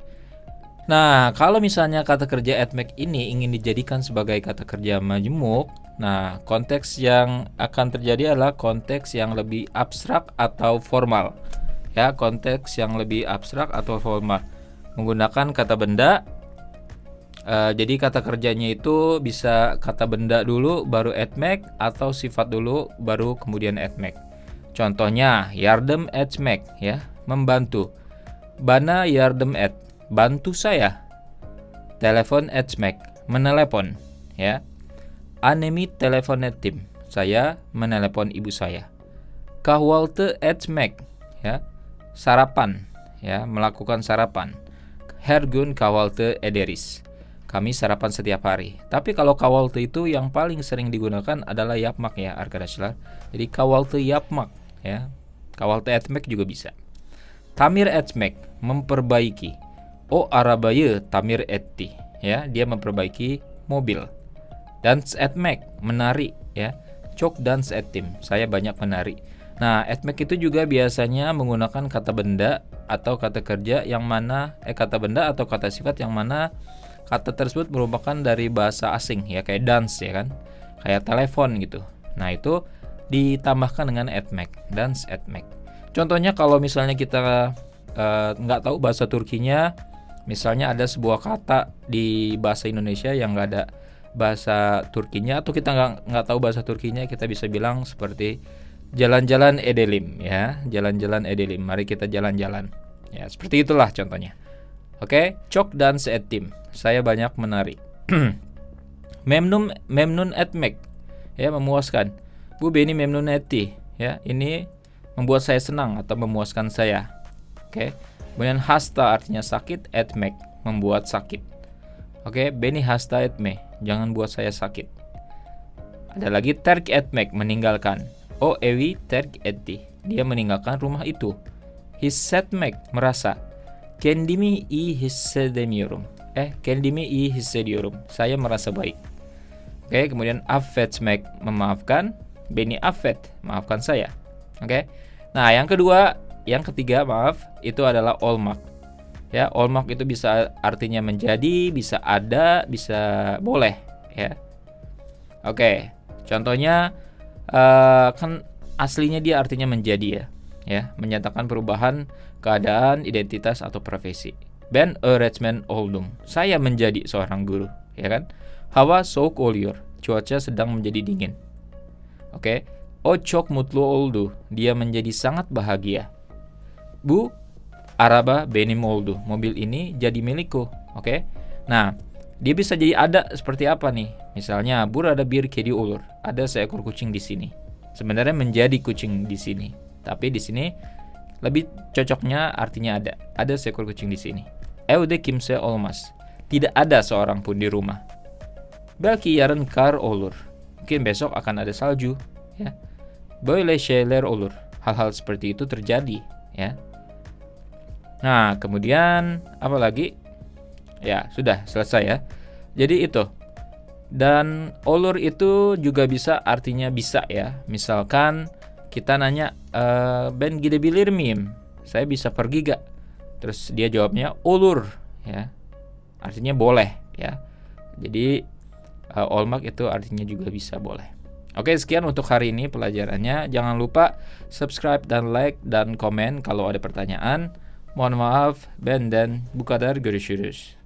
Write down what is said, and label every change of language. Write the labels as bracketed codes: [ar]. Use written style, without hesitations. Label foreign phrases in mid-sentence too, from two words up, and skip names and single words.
[id] Nah, kalau misalnya kata kerja etmek ini ingin dijadikan sebagai kata kerja majemuk, nah konteks yang akan terjadi adalah konteks yang lebih abstrak atau formal. Ya, konteks yang lebih abstrak atau formal. Menggunakan kata benda. Jadi kata kerjanya itu bisa kata benda dulu baru etmek, atau sifat dulu baru kemudian etmek. Contohnya [tr] yardım etmek, [id] ya, membantu. [tr] Bana yardım et, [id] bantu saya. [tr] Telepon etmek, [id] menelepon, ya. [tr] Annemi telepon ettim, [id] saya menelepon ibu saya. [tr] Kahvaltı etmek, [id] ya, sarapan, ya, melakukan sarapan. [tr] Her gün kahvaltı ederiz, [id] kami sarapan setiap hari. Tapi kalau kahvaltı itu yang paling sering digunakan adalah yapmak ya arkadaşlar. Jadi [tr] kahvaltı yapmak, [id] ya. [tr] Kahvaltı etmek [id] juga bisa. [tr] Tamir etmek, memperbaiki. O arabayı tamir etti, [id] ya, dia memperbaiki mobil. [tr] Dans etmek, [id] menari, ya. [tr] Çok dans ettim, [id] saya banyak menari. Nah, etmek itu juga biasanya menggunakan kata benda atau kata kerja yang mana kata benda atau kata sifat yang mana kata tersebut merupakan dari bahasa asing, ya, kayak dance, ya kan, kayak telepon gitu. Nah, itu ditambahkan dengan etmek, [tr] dance etmek. [id] Contohnya kalau misalnya kita nggak tahu bahasa Turkinya, misalnya ada sebuah kata di bahasa Indonesia yang nggak ada bahasa Turkinya, atau kita nggak tahu bahasa Turkinya, kita bisa bilang seperti jalan-jalan edelim, ya, jalan-jalan edelim, mari kita jalan-jalan, ya, seperti itulah contohnya. Oke, [tr] çok dans ettim, [id] saya banyak menari. [tr] memnun etmek, ya, memuaskan. Bu beni memnun etti, [id] ya, ini membuat saya senang atau memuaskan saya. Oke. Kemudian hasta artinya sakit, etmek membuat sakit. Oke, [tr] beni hasta etme, [id] jangan buat saya sakit. Ada lagi [tr] terk etmek, [id] meninggalkan. [tr] O evi terk etti, [id] dia meninggalkan rumah itu. Hissetmek, merasa. [tr] Kendimi iyi hissedemiyorum. Kendimi iyi hissediyorum. [id] Saya merasa baik. Oke, kemudian affetmek, memaafkan. [tr] Beni affet, [id] maafkan saya. Oke. Nah, yang ketiga, itu adalah olmak. Ya, olmak itu bisa artinya menjadi, bisa ada, bisa boleh, ya. Oke. Contohnya kan aslinya dia artinya menjadi, ya, menyatakan perubahan keadaan, identitas atau profesi. [tr] Ben öğretmen oldum. [id] Saya menjadi seorang guru, ya kan? [tr] Hava soğuk oluyor. [id] Cuaca sedang menjadi dingin. Oke. [tr] O çok mutlu oldu. [id] Dia menjadi sangat bahagia. [tr] Bu araba benim oldu. [id] Mobil ini jadi milikku. Oke. Nah, dia bisa jadi ada seperti apa nih? Misalnya, [tr] burada bir kedi olur. [id] Ada seekor kucing di sini. Sebenarnya menjadi kucing di sini. Tapi di sini lebih cocoknya artinya ada. Ada seekor kucing di sini. [tr] Evde kimse olmaz. [id] Tidak ada seorang pun di rumah. [tr] Belki yarın kar olur. [id] Mungkin besok akan ada salju, ya. [tr] Böyle şeyler olur. [id] Hal-hal seperti itu terjadi, ya. Nah, kemudian apa lagi? Ya, sudah selesai, ya. Jadi itu. Dan olur itu juga bisa artinya bisa, ya. Misalkan kita nanya, [tr] ben gidebilir miyim? [id] Saya bisa pergi gak? Terus dia jawabnya olur, ya. Artinya boleh, ya. Jadi olmak itu artinya juga bisa boleh. Oke, sekian untuk hari ini pelajarannya. Jangan lupa subscribe dan like dan komen kalau ada pertanyaan. Mohon maaf, ben dan [tr] bu kadar, görüşürüz.